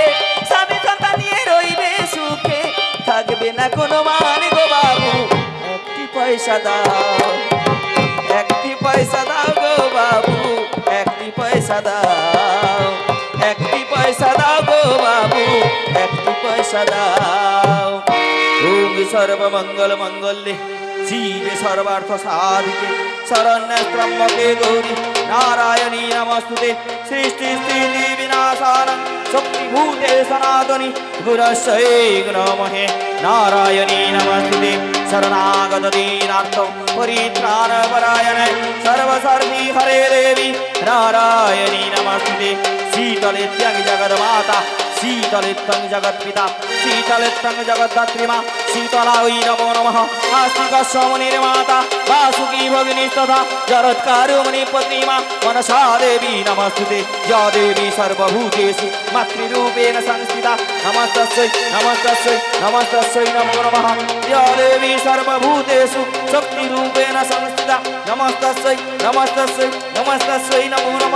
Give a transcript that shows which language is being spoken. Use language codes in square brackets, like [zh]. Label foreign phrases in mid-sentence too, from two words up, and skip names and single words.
[bn] স্বামী সন্তান নিয়ে রইবে সুখে, থাকবে না কোনো মান গো বাবু, একটি পয়সা দাও, একটি পয়সা দাও গো বাবু, একটি পয়সা দাও, একটি পয়সা দাও গো বাবু, একটি পয়সা দাও। [sa] ওম সর্বমঙ্গল মঙ্গলে শিবে সর্বার্থ সাধিকে শরণ্যে ত্র্যম্বকে গৌরী নারায়ণী নমস্তুতে। সৃষ্টি স্থিতি বিনাশানং শক্তিভূতে সনাতনী গুরস্यै নমঃ নারায়ণী নমস্তুতে। শরণাগত দীনার্থ পরিত্রাণপরায়ণে সর্বসর্বি হরে দেবী নারায়ণী নমস্তুতে। শীতলেত্যং জগন্মাতা শীতলেত্যং জগৎপিতা শীতলেত্যং জগদ্ধাত্রী মা শীতলাই নমো নমঃ। आस्तिकस्वमुनिर्माता वासुकी भगिनीस्तथा जरत्कारुमणि पत्नी मा मनसा देवी नमस्तुते। या देवी सर्वभूतेषु मातृरूपेण संस्थिता नमस्तस्यै नमस्तस्यै नमस्तस्यै नमो नमः। या देवी सर्वभूतेषु शक्तिरूपेण संस्थिता नमस्तस्यै नमस्तस्यै नमस्तस्यै नमो नमः।